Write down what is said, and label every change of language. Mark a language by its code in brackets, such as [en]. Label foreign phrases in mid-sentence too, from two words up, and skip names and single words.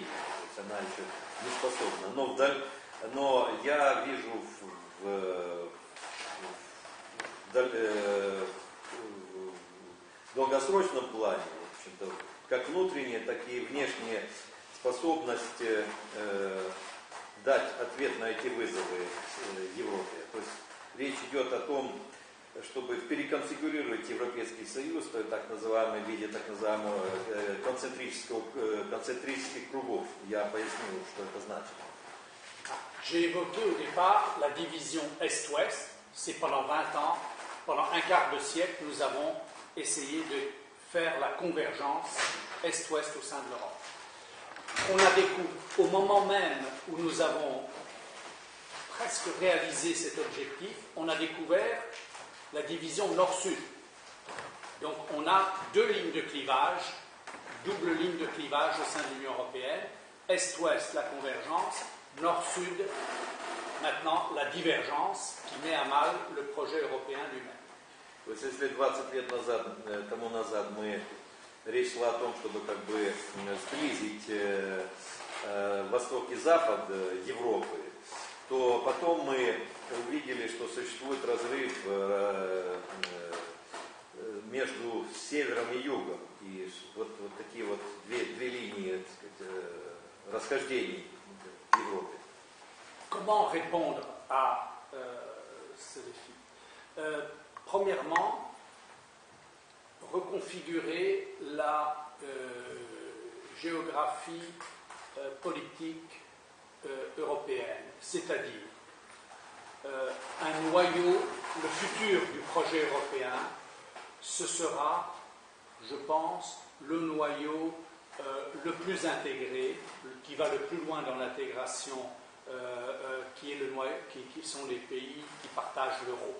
[ru] То есть она еще не способна. Но я вижу в долгосрочном плане, в общем-то, как внутренние, так и внешние способности дать ответ на эти вызовы Европе. То есть речь идет о том, чтобы переконфигурировать Европейский Союз в так называемом виде так называемого концентрических кругов. Я поясню, что это значит. [fr] J'ai évoqué au départ la division Est-Ouest. C'est pendant 20 ans, pendant un quart de siècle, nous avons essayé de faire la convergence Est-Ouest au sein de l'Europe. On a découvert, au moment même où nous avons presque réalisé cet objectif, on a découvert la division Nord-Sud. Donc on a deux lignes de clivage, double ligne de clivage au sein de l'Union européenne, Est-Ouest, la convergence, Nord-Sud, maintenant la divergence qui met à mal le projet européen lui-même. [ru] То есть, если 20 лет тому назад речь шла о том, чтобы как бы сблизить Восток и Запад Европы, то потом мы увидели, что существует разрыв между севером и югом. И вот такие вот две линии, так сказать, расхождений в Европе. [fr] Comment répondre à ce défi? Premièrement, reconfigurer la géographie politique européenne, c'est-à-dire un noyau, le futur du projet européen, ce sera, je pense, le noyau le plus intégré, qui va le plus loin dans l'intégration, qui sont les pays qui partagent l'euro.